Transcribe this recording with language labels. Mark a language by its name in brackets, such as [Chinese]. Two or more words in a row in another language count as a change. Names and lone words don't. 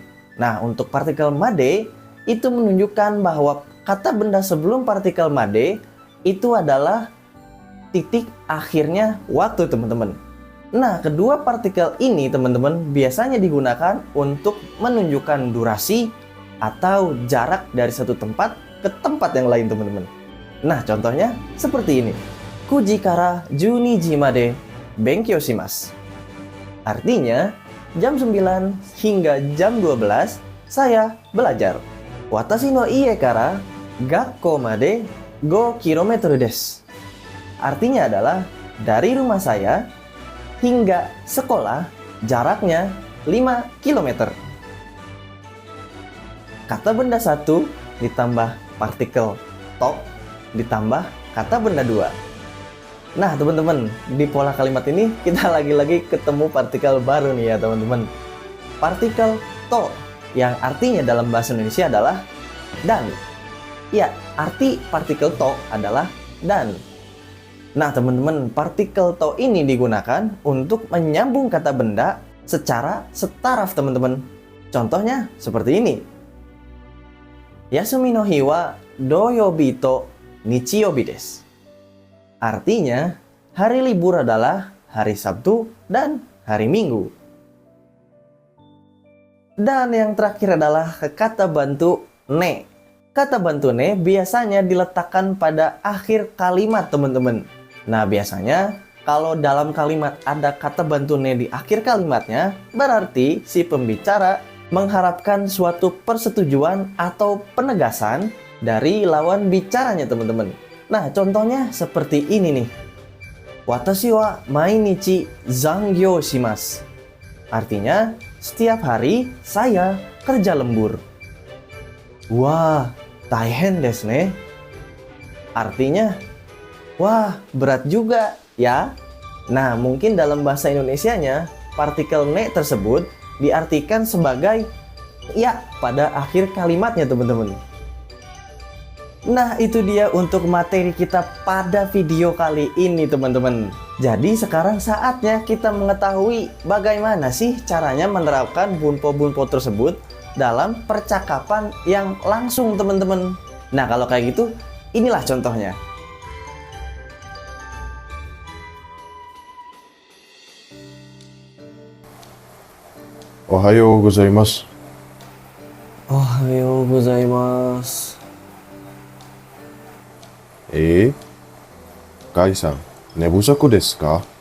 [Indonesian] Nah untuk partikel made itu menunjukkan bahwa kata benda sebelum partikel made itu adalah titik akhirnya waktu teman-teman. Nah kedua partikel ini teman-teman biasanya digunakan untuk menunjukkan durasi atau jarak dari satu tempat ke tempat yang lain teman-teman. Nah contohnya seperti ini. [Japanese] 九時から12時まで勉強します. [Indonesian] Artinya jam 9 hingga jam 12 saya belajar. [Japanese] 私の家から学校まで5キロメートルです. [Indonesian] Artinya adalah dari rumah saya hingga sekolah jaraknya 5 km. Kata benda 1 ditambah partikel to ditambah kata benda 2. Nah teman-teman, di pola kalimat ini kita lagi-lagi ketemu partikel baru nih ya teman-teman. Partikel to yang artinya dalam bahasa Indonesia adalah dan. Ya, arti partikel to adalah dan. Nah teman-teman, partikel to ini digunakan untuk menyambung kata benda secara setaraf teman-teman. Contohnya seperti ini. [Japanese] 休みの日は土曜日と日曜日です. [Indonesian] Artinya, hari libur adalah hari Sabtu dan hari Minggu. Dan yang terakhir adalah kata bantu ne. Kata bantu ne biasanya diletakkan pada akhir kalimat teman-teman. Nah biasanya kalau dalam kalimat ada kata bantu ne di akhir kalimatnya, berarti si pembicara mengharapkan suatu persetujuan atau penegasan dari lawan bicaranya teman-teman. Nah contohnya seperti ini nih. [Japanese] 私は毎日残業します. [Indonesian] Artinya setiap hari saya kerja lembur. Wah, [Japanese] 大変ですね. [Indonesian] Artinya wah, berat juga ya. Nah, mungkin dalam bahasa Indonesianya partikel ne tersebut diartikan sebagai ya pada akhir kalimatnya teman-teman. Nah itu dia untuk materi kita pada video kali ini teman-teman. Jadi sekarang saatnya kita mengetahui bagaimana sih caranya menerapkan bunpo-bunpo tersebut dalam percakapan yang langsung teman-teman. Nah kalau kayak gitu inilah contohnya. [Japanese] おはようございます. おはようございます. Gai-san, ねぶさくですか?